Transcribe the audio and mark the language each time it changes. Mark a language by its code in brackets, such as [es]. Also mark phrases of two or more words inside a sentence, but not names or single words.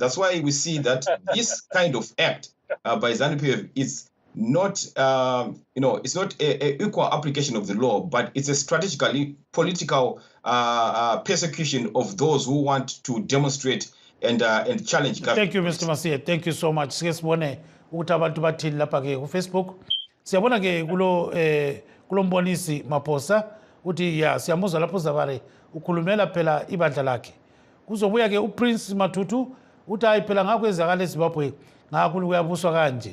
[en] That's why we see that this kind of act by ZANU-PF is not, it's not a equal application of the law, but it's a strategically political persecution of those who want to demonstrate and challenge government. Thank you, Mr. Masia. Thank you so much. [nd] Siyabona ukuthi abantu bathini lapha ke ku Facebook. Siyabona ke kulo mbonisi Maphosa uthi ya siyamuzwa lapho Zabare ukhulumela phela ibandla lakhe. Kuzobuya ke uPrince Matutu uthi hayi phela ngakwenzakala eZimbabwe ngakho kuyabuswa kanje.